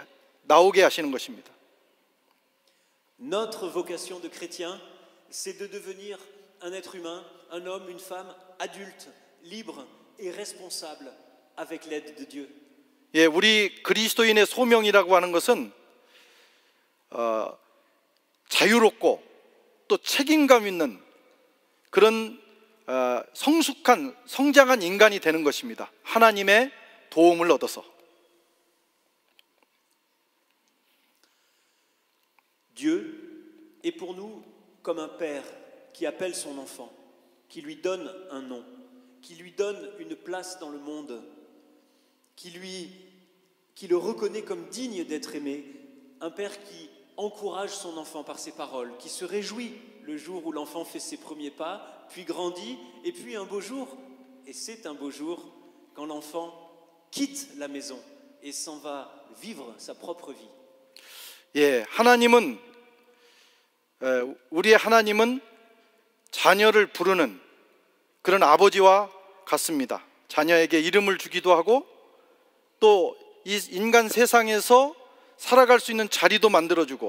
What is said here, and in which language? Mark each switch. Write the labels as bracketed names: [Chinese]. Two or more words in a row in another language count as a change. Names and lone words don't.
[Korean] 나오게 하시는 것입니다. [French] Notre vocation de chrétien, c'est de devenir un être humain, un homme, une femme adulte, libre et responsable avec l'aide de Dieu. [Korean] 예, 우리 그리스도인의 소명이라고 하는 것은 자유롭고 또 책임감 있는 그런 성숙한, 성장한 인간이 되는 것입니다. 하나님의 도움을 얻어서. [French] Dieu est pour nous comme un père qui appelle son enfant, qui lui donne un nom, qui lui donne une place dans le monde, qui le reconnaît comme digne d'être aimé, un père qui encourage son enfant par ses paroles, qui se réjouit le jour où l'enfant fait ses premiers pas, puis grandit, et puis un beau jour, et c'est un beau jour, quand l'enfant quitte la maison et s'en va vivre sa propre vie. [Korean] 예, 우리의 하나님은 자녀를 부르는 그런 아버지와 같습니다. 자녀에게 이름을 주기도 하고 또 이 인간 세상에서 살아갈 수 있는 자리도 만들어주고